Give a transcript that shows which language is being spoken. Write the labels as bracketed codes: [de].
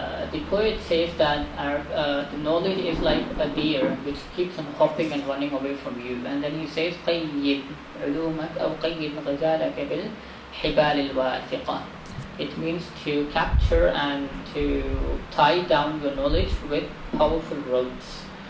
[en] The poet says that the knowledge is like a deer which keeps on hopping and running away from you. And then he says, [ar] قَيِّدْ عُلُومَكَ أَوْ قَيِّدْ غَزَالَكَ بِالْحِبَالِ الْوَاثِقَةِ. [en] It means to capture and to tie down your knowledge with powerful ropes.